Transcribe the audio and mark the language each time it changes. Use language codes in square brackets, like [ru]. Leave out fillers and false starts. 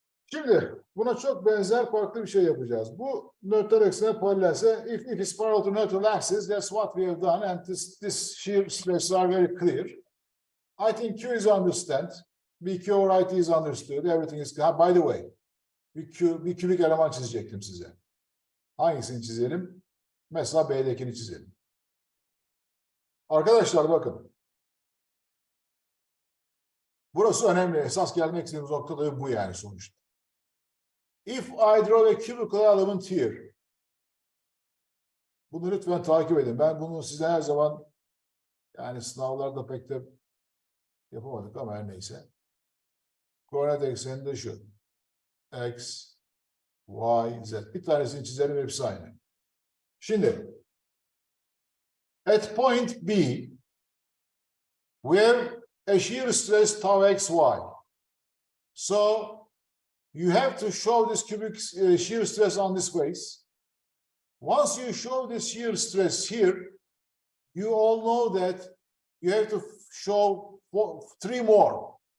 [tr] Şimdi buna çok benzer farklı bir şey yapacağız. Bu nötr eksene paralelse, [en] if it's parallel to neutral axis, that's what we have done, and this shear stresses are very clear. I think Q is understood. BQ or IT is understood. Everything is clear. By the way, [tr] bir kübik eleman çizecektim size. Hangisini çizelim? Mesela B'dekini çizelim. Arkadaşlar bakın. Burası önemli. Esas gelmek istediğimiz nokta da bu yani sonuçta. [en] If I draw a cubical element here. [tr] Bunu lütfen takip edin. Ben bunu size her zaman yani sınavlarda pek de yapamadık ama her neyse. Koordinat ekseni de şu. X, Y, Z. Bir tanesini çizelim, hepsi aynı. Şimdi [en] at point B we have a shear stress tau xy. So you have to show this cubic shear stress on this face. Once you show this shear stress here, you all know that you have to show three more.